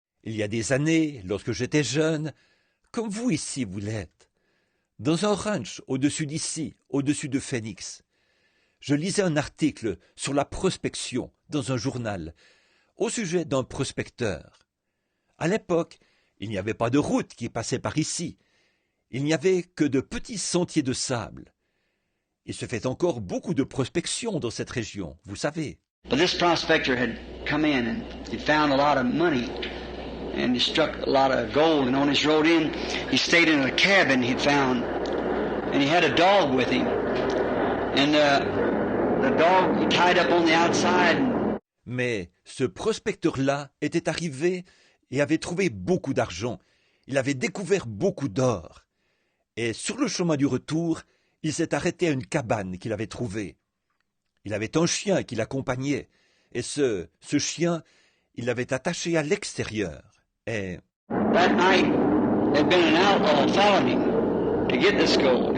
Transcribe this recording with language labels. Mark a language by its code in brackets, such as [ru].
[fr] Il y a des années, lorsque j'étais jeune, comme vous ici vous l'êtes, dans un ranch au-dessus d'ici, au-dessus de Phoenix, je lisais un article sur la prospection dans un journal au sujet d'un prospecteur. À l'époque, il n'y avait pas de route qui passait par ici. Il n'y avait que de petits sentiers de sable. Il se fait encore beaucoup de prospection dans cette région, vous savez. [en] But this prospector had come in and he'd found a lot of money and he struck a lot of gold, and on his road in, he stayed in a cabin he'd found, and he had a dog with him. And the dog he tied up on the outside. [fr] Mais ce prospecteur-là était arrivé et avait trouvé beaucoup d'argent. Il avait découvert beaucoup d'or. Et sur le chemin du retour, il s'est arrêté à une cabane qu'il avait trouvée. Il avait un chien qui l'accompagnait, et ce chien, il l'avait attaché à l'extérieur. Et [en] that night, there'd been an outlaw following him to get this gold.